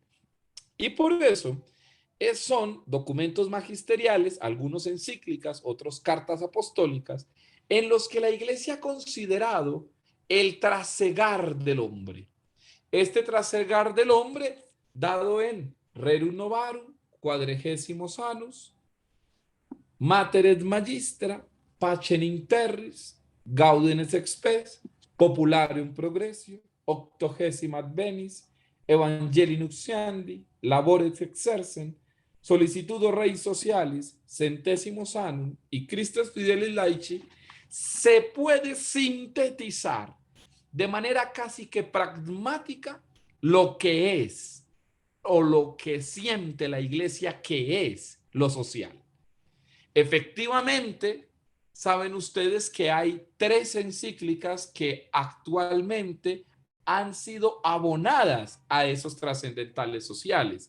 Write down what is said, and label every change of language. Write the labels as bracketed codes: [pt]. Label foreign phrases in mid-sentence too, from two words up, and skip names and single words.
[es] Y por eso son documentos magisteriales, algunos encíclicas, otros cartas apostólicas, en los que la Iglesia ha considerado el trasegar del hombre. Este trasegar del hombre, dado en Rerum Novarum, Quadragesimos Annus, Mater et Magistra, Pacem in Terris, Gaudium et Spes, Popularium Progressio, 80ª Advenis, Evangelii Nunciandi, Labores Exercen, Solicitudo Rei Socialis, Centésimos Annum y Christus Fidelis Laici, se puede sintetizar de manera casi que pragmática lo que es o lo que siente la Iglesia que es lo social. Efectivamente, saben ustedes que hay 3 encíclicas que actualmente han sido abonadas a esos trascendentales sociales.